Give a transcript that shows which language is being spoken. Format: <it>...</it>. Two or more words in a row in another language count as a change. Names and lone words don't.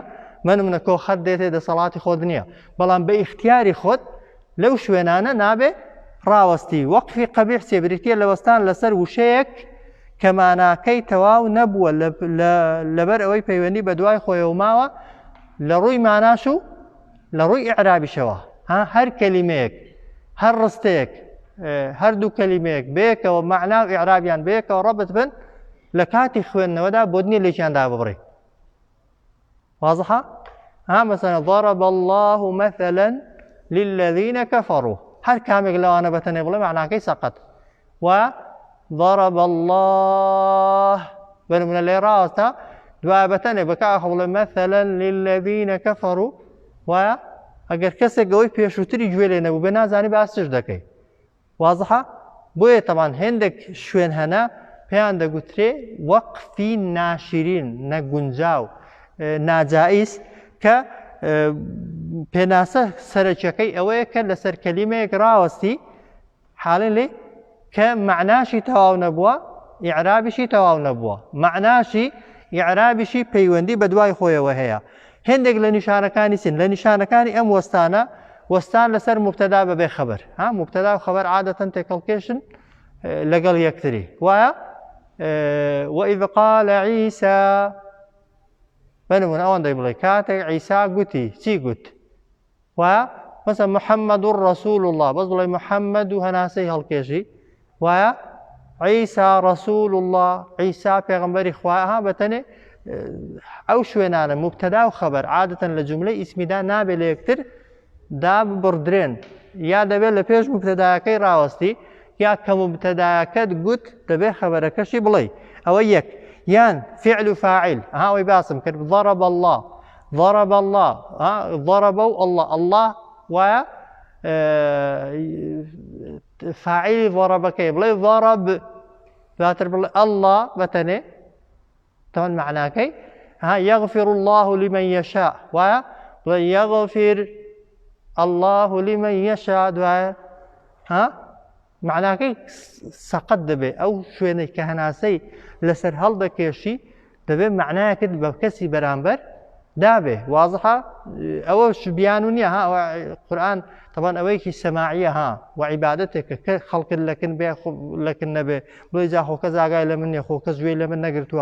<ckb>منە کۆ خەت دێتێ دەسەڵاتی خۆت نییە بەڵام بە ئیختیاری خۆت لەو شوێنانە نابێ ڕاوەستی وەقفی قەبیح سێبریتە لە وەستان لەسەر وشەیەک کە ماناکەی تەواو نەبووە لەبەر ئەوەی پەیوەندی بە دوای خۆیەوە ماوە لە ڕووی ماناش و لە ڕووی ئیعرابیشەوە هەر کەلیمەیەک هەر ڕستەیەک هەردوو کەلیمەیەک بەیەکەوە مەعنا و ئیعرابیان بەیەکەوە ڕەبت بن لە کاتی خوێندنەوەدا بۆ نییە لێکیاندا ببڕێ واضحە</ckb> <ar>مثلا ضرب الله مثلا للذين كفروا</ar> <ckb>هەر کامێک لەوانە بەتەنێ بڵێ معناکەی سەقەت و</ckb> <ar>ضرب الله</ar> <ckb>بنمونە لێ ڕاستە دوای بەتەنێ بەکاخە بڵێ</ckb> <ar>مثلا للذين كفروا</ar> <ckb>و ئەگەر کەسێک ئەوەی پێشووتری گوێ لێ نەبوو بێ نازانی باس چش دەکەی واضحە بۆیە تەمان هێندێک شوێن هەنا پێیان دەگوترێ وەقفی ناشرین نەگونجاو ناجائز کە پێناسە سەرچەکەی ئەوەیە کە لەسەر کەلیمەیەک ڕاوەستی حاڵێن لێ کە معناشی تەواو نەبووە ئیعرابیشی تەواو نەبووە معناشی ئیعرابیشی پەیوەندی بە دوای خۆیەوە هەیە هێندێک لە نیشانەکانی سن لە نیشانەکانی ئەم وەستانە وەستان لەسەر مبتەدا بەبێ خەبەر مبتەدا و خەبەر عادەتەن تێکەڵکێشن لەگەڵ یەکتری وایە</ckb> <ar>وإذ قال عيسى</ar> <ckb>بنمون ئەوەندەی بڵێ کاتێک عیسا گوتی چی گوت وایە مثلا</ckb> <ar>محەممەد ڕەسوول الله</ar> <ckb>بەس بڵێ محەممەد و هەناسەی هەڵکێشی وایە</ckb> <ar>عیسا ڕەسوول الله</ar> <ckb>عیسا پێغەمبەری خوایە بەتەنێ ئەو شوێنانە مبتەدا و خەبەر عادەتەن لە جوملەی ئیسمیدا نابێ لە یەکتر داببڕدرێن یا دەبێت لە پێش مبتەداکەی ڕاوەستی یا کە مبتەداکەت گوت دەبێت خەبەرەکەشی بڵێ ئەوە یەک یان فعل و فاعل ئەوەی باسم کرد</ckb> <ar>ضرب الله ضرب الله ضرب الله</ar> <ckb>وایە فاعلی ضربەکەی بڵێ ضرب دواتر بڵێ الله بەتەنێ تەمەن معناکەی</ckb> <ar>يغفر الله لمن يشاء</ar> <ckb>وایە بڵێ</ckb> <ar>يغفر الله لمن يشاء</ar> <ckb>دوایە معناکەی سەقەت دەبێ ئەو شوێنەی کە هەناسەی لەسەر هەڵدەکێشی دەبێت معنایەکەت بە کەسی بەرامبەر دابێ واضحە ئەوە بیان و نییە قورئان طبعا ئەوەیەکی سەماعیە و عیبادەتێکە کە خەڵکت لەکن بێ لەکن نەبێ بڵێ جا خۆکە زاگای لە من نیە خۆکە گوێی لە من نەگرتووە</ckb>